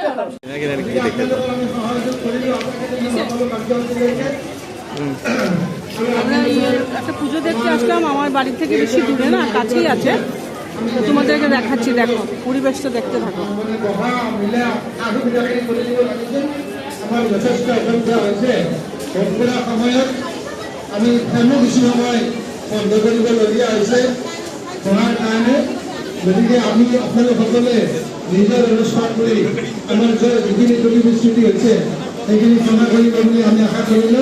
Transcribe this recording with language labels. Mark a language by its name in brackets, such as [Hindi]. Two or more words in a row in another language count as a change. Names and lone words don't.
[Bangla] আমরা একটা পুজো দেখতে আসলাম, আমার বাড়ি থেকে বেশি দূরে না, কাছেই আছে। তো তোমাদেরকে দেখাচ্ছি, দেখো পরিবেশটা দেখতে থাকো। [Assamese] আমার যথেষ্ট অসুবিধা হৈছে। সম্পূৰ্ণ সময়ত আমি ফেনো কিছু সময় বন্ধ কৰিবলগীয়া হৈছে পঢ়াৰ কাৰণে। গতিকে আমি আপোনালোকসকলে নিজৰ অনুষ্ঠান কৰি আমাৰ যিখিনি ত্ৰুটি বিচ্যুতি হৈছে সেইখিনি ক্ষমা কৰিব বুলি আমি আশা কৰিলোঁ।